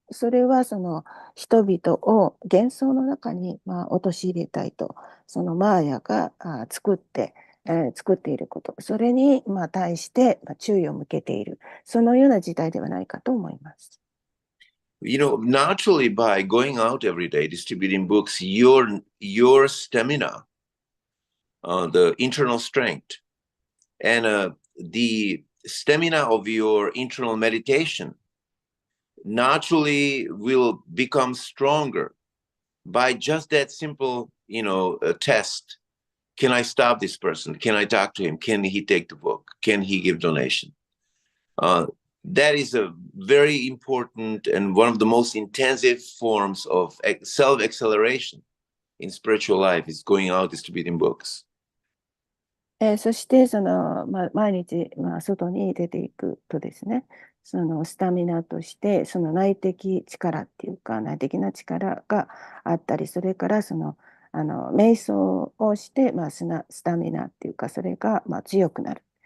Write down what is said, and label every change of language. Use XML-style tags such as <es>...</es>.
<ja>れは人々を幻想の中に陥れたいと、そのマーヤが作っていること、それに対して注意を向けている、そのような時代ではないかと思います。</ja> <en>Naturally, by going out every day distributing books, your stamina, the internal strength, and the stamina of your internal meditation naturally will become stronger by just that simple, test. Can I stop this person? Can I talk to him? Can he take the book? Can he give donation? That is a very important and one of the most intensive forms of self-acceleration in spiritual life is going out distributing books.</en> <ja>そして毎日、外に出ていくとですね、そのスタミナとしてその内的力っていうか内的な力があったり、それから瞑想をして、スタミナっていうかそれが強くなる。</ja>